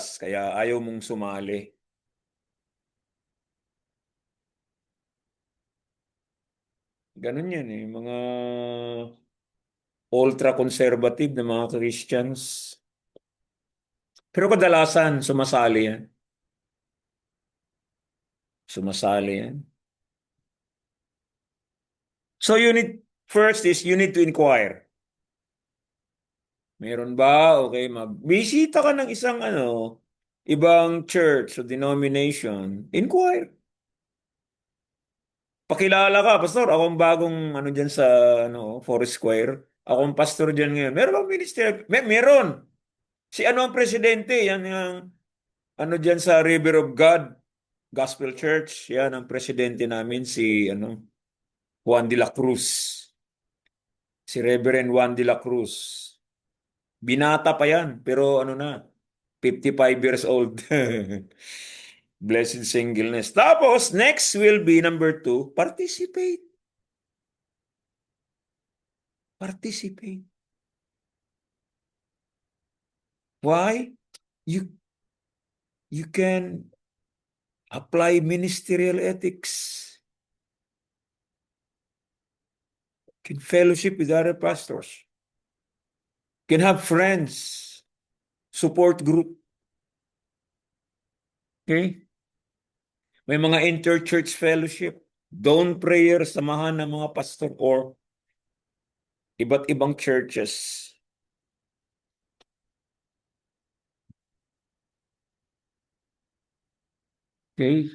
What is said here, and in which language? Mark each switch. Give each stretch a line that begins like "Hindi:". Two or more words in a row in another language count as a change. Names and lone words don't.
Filipino: Kaya ayaw mong sumali. Ganun yan eh. Mga ultra-conservative na mga Christians. Pero kadalasan, sumasali yan. Sumasali yan.
English: So first is you need to inquire.
Filipino: Meron ba? Okay, magbisita ka ng isang ibang church o denomination. Inquire. Pakilala ka, pastor. Ako ang bagong dyan sa Forest Square. Ako ang pastor dyan ngayon. Meron bang ministry? Meron. Si ang presidente? Yan yung dyan sa River of God Gospel Church. Yan ang presidente namin, si Juan de la Cruz. Si Reverend Juan de la Cruz. Binata pa yan, pero
English: 55 years old. Blessed singleness.
Filipino: Tapos,
English: next will be number 2, participate. Participate. Why? You can apply ministerial ethics. Can fellowship with other pastors. Can have friends. Support group. Okay?
Filipino: May mga
English: inter-church fellowship. Dawn prayer,
Filipino: samahan ng mga pastor or iba't ibang churches. Okay?